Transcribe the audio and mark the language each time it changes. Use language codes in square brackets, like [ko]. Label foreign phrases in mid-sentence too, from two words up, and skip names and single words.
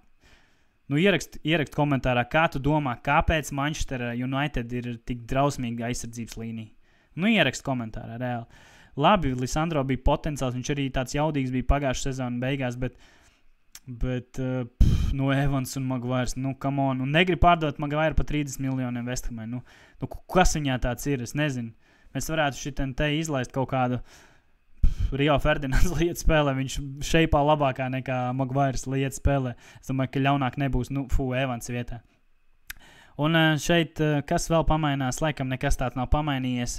[lv] Ierakst komentārā, kā tu domā, kāpēc Manchester United ir tik drausmīga aizsardzības līnija. Ierakst komentārā, reāli. Labi, Lisandro bija potenciāls, viņš arī tāds jaudīgs bija pagājušā sezona beigās, bet Evans un Maguire, [en] come on, [lv] un negrib pārdot Maguire par 30 miljoniem West Hamai. Kas viņā tāds ir, es nezinu. Mēs varētu šitien te izlaist kaut kādu Rio Ferdinands lietu spēlē, viņš šeipā labākā nekā Maguire lietu spēlē. Es domāju, ka ļaunāk nebūs, Evans vietā. Un šeit, kas vēl pamainās, laikam nekas tāds nav pamainījies.